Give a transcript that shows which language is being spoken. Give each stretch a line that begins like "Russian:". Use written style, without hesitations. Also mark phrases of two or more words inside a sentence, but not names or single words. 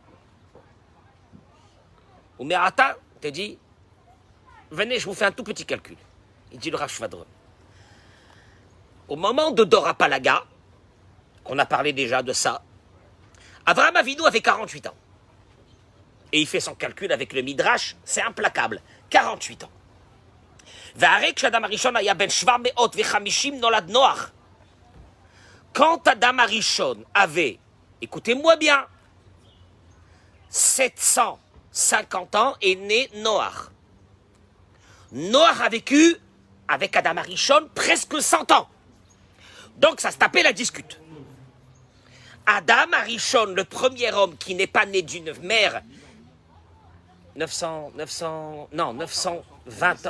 French: Oumerata te dit, venez, je vous fais un tout petit calcul. Il dit le Rav Shvadron. Au moment de Dora Palaga, qu'on a parlé déjà de ça, Avraham Avinu avait 48 ans. Et il fait son calcul avec le Midrash, c'est implacable. 48 ans.
Hebrew: והרי כשאדם הראשון היה בן 750 נולד נוח.
French: Quand Adam Arishon avait, écoutez-moi bien, 750 ans, est né Noach. Noach a vécu avec Adam Arishon presque 100 ans. Donc ça se tapait la discute. Adam Arishon, le premier homme qui n'est pas né d'une mère, 920 ans.